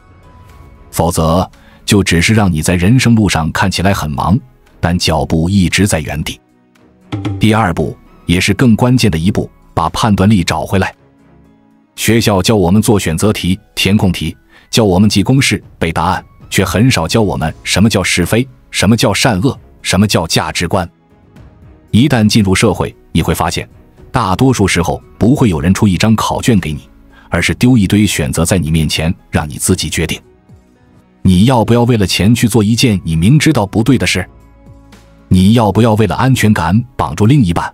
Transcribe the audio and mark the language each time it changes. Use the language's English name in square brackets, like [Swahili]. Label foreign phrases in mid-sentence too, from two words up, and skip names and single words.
[Chinese] 否則，就只是讓你在人生路上看起來很忙，但腳步一直在原地。第二步，也是更關鍵的一步，把判斷力找回來。學校教我們做選擇題、填空題，教我们记公式、背答案，卻很少教我們什麼叫是非，什麼叫善惡，什麼叫價值觀。一旦進入社會，你會發現，大多數時候不會有人出一張考卷給你，而是丟一堆選擇在你面前，讓你自己決定。你要不要為了錢去做一件你明知道不對的事？你要不要為了安全感綁住另一半？